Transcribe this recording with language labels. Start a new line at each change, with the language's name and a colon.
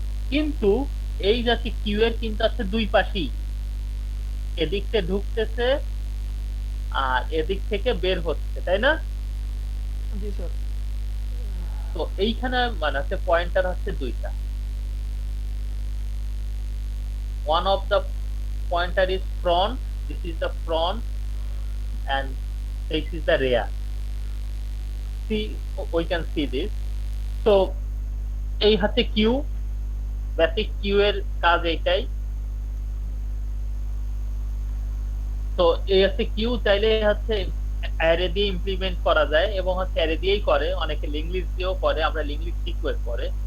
Bangla: কিন্তু এই যাচ্ছে কিউ এর কিন্তু আছে দুই পাশেই, এদিক থেকে ঢুকতেছে আর এদিক থেকে বের হচ্ছে, তাই না? জি স্যার। তো এইখানে মানে হচ্ছে পয়েন্টার হচ্ছে দুইটা।
English: One of the pointer is front, this is the front, and this is the rear. See, we can see this.
Bangla: So এই হচ্ছে কিউ, বেসিক কিউ এর কাজ এইটাই। তো এই হচ্ছে কিউ, চাইলে হচ্ছে অ্যারে দিয়ে ইমপ্লিমেন্ট করা যায় এবং হচ্ছে অ্যারে দিয়েই করে, অনেকে লিঙ্ক লিস্ট দিয়েও করে, আমরা লিঙ্ক লিস্ট সিকোয়েন্স করে।